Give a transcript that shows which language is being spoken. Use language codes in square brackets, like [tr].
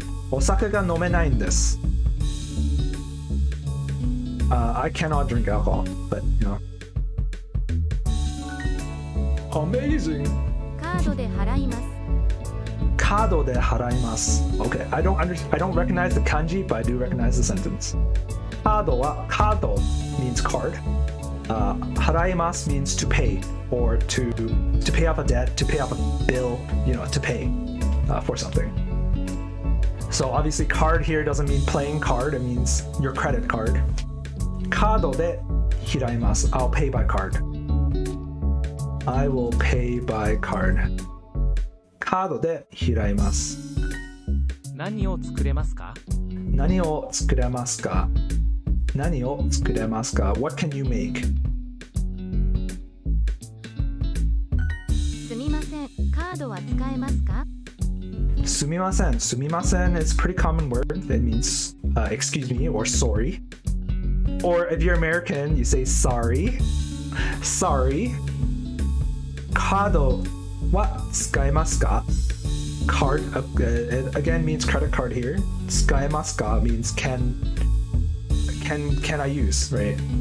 [ja] お酒が飲めないんです. [en] I cannot drink alcohol, but Amazing. [ja] カードで払います。カードで払います. [en] Okay, I don't recognize the kanji, but I do recognize the sentence. カード means card. 払います means to pay, or to pay off a debt, to pay off a bill, to pay for something. So obviously card here doesn't mean playing card, it means your credit card. [ja] カードで払います. [en] I'll pay by card. I will pay by card. [ja] カードで払います. 何を作れますか? 何を作れますか?何を作れますか? [en] What can you make? [ja] すみません、カードは使えますか? すみません. [en] すみません is a pretty common word. It means excuse me or sorry. Or if you're American, you say sorry. [ja] Sorry. カードは使えますか? [en] Card it again means credit card here. 使えますか means can I use, right?